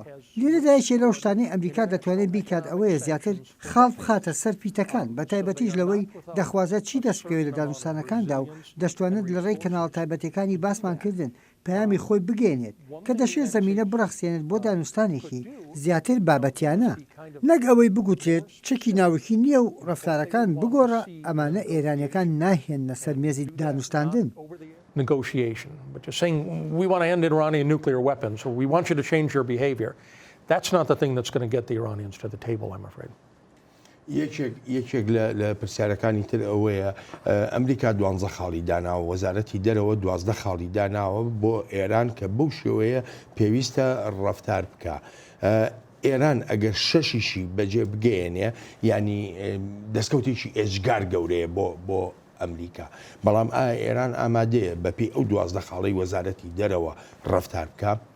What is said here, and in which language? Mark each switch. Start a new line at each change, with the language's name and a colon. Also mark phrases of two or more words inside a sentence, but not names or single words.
Central Kurdish: لێرەدایەکێ لەو شتانەی ئەمریکا دەتوانێت بیکات ئەوەیە زیاتر خاڵ بخاتە سەر پیتەکان، بە تایبەتیش لەوەی دەخوازە چی دەست بکەوێت لە دانوستانەکاندا و دەشتوانێت لە ڕێی کەناڵ تایبەتەکانی باسمان کردن پەیامی خۆی بگەێنێت کە دەشێت زەمینە بڕەخسێنێت بۆ دانوستانێکی زیاتر بابەتیانە، نەک ئەوەی بگوترێت چەکی ناوکی نییە و ڕەفتارەکان بگۆڕە. ئەمانە ئێرانیەکان ناهێنە سەر مێزی دانوستاندن.
English: Negotiation, but just saying we want to end Iranian nuclear weapons or we want you to change your behavior. That's not the thing that's going to get the Iranians to the table, I'm afraid.
Central Kurdish: یەکێک لە پرسیارەکانی تر ئەوەیە ئەمریکا 12 خاڵی داناوە وەزارەتی دەرەوە 12 خاڵی داناوە بۆ ئێران کە بەو شێوەیە پێویستە ڕەفتار بکە. ئێران ئەگەر شەشیشی بەجێ بگەێنێ ینی دەستکەوتێکی ئێجگار گەورەیە بۆ ئەمریکا، بەڵام ئێران ئامادەیە بەپێی ئەو 12 خاڵی وەزارەتی دەرەوە ڕەفتار بکە.